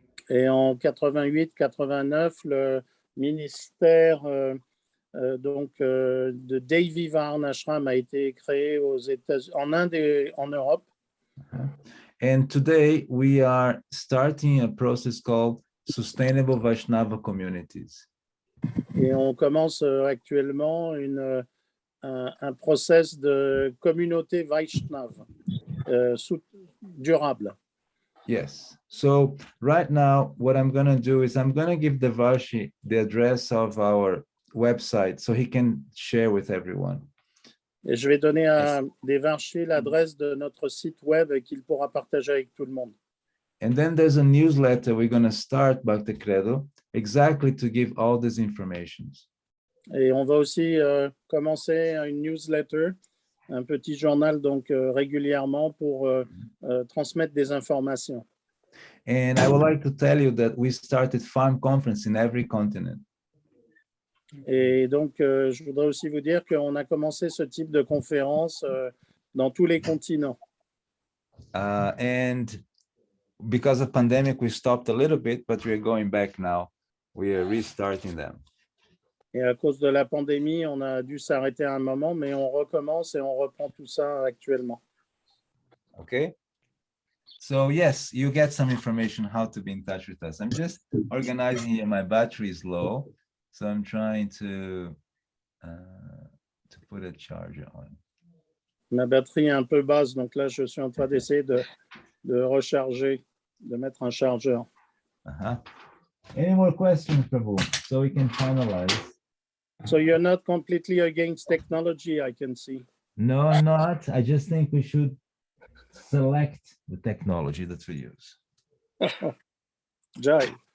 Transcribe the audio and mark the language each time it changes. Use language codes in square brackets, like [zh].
[fr] Et en 88-89, le ministère de Devi Varnashram a été créé en Inde et en Europe. [en] And today we are starting a process called Sustainable Vaishnava Communities. [fr] Et on commence actuellement un process de communauté Vaishnava durable. [en] Yes. So right now, what I'm going to do is I'm going to give Devarshi the address of our website so he can share with everyone. [fr] Et je vais donner à Devarshi l'adresse de notre site web qu'il pourra partager avec tout le monde. [en] And then there's a newsletter we're going to start, Bhakti Credo, exactly to give all these informations. [fr] Et on va aussi commencer une newsletter, un petit journal donc régulièrement pour transmettre des informations. [en] And I would like to tell you that we started farm conference in every continent. [fr] Et donc, je voudrais aussi vous dire qu'on a commencé ce type de conférence dans tous les continents. [en] And because of pandemic, we stopped a little bit, but we're going back now. We are restarting them. [fr] Et à cause de la pandémie, on a dû s'arrêter à un moment, mais on recommence et on reprend tout ça actuellement. [en] Okay. So yes, you get some information how to be in touch with us. I'm just organizing here. My battery is low, so I'm trying to put a charger on. [fr] Ma batterie est un peu basse, donc là, je suis en train d'essayer de recharger, de mettre un chargeur. [en] Any more questions, Prabhu? So we can finalize. So you're not completely against technology, I can see. No, I'm not. I just think we should select the technology that we use. [hi] Jai.